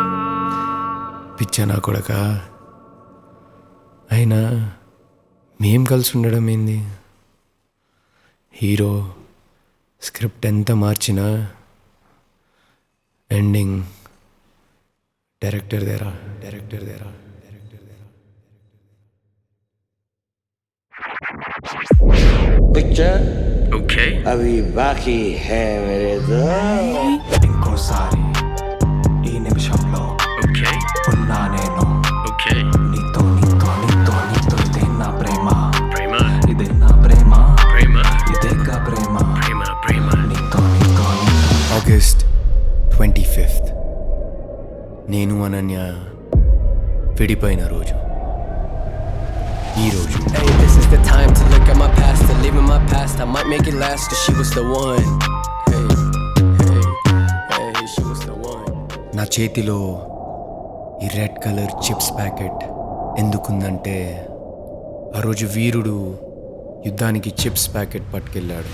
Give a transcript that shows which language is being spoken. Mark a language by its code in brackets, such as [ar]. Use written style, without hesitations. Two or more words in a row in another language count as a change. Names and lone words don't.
[te] పిచ్చనా కొడక, అయినా మేం కలిసి ఉండడం ఏంది? హీరో స్క్రిప్ట్ ఎంత మార్చినా [en] ending director [te] దేరా. [hi] पिक्चर [te] ఓకే, [hi] अभी बाकी है मेरे दोस्त. [te] ఇంకోసారి ఈ నిమిషంలో ఓకే, ఉన్నా నేను ఓకే. నీతో నీతో నీతో నీతో. ఇదే నా ప్రేమ, ప్రేమ, ఇదే నా ప్రేమ, ప్రేమ, ఇదేగా ప్రేమ, ప్రేమ, ప్రేమ. నీతో నీతో నీతో. ఆగస్ట్ 25th నేను అనన్య విడిపోయిన రోజు. ఈ రోజు [en] Hey, this is the time to look at my past to live in my past. I might make it last, cause she was the one. Hey, hey, hey, she was the one. [te] నా చేతిలో ఈ [en] red colour chips packet [te] ఎందుకుందంటే ఆ రోజు వీరుడు యుద్ధానికి [en] chips packet [te] పట్టుకెళ్ళాడు.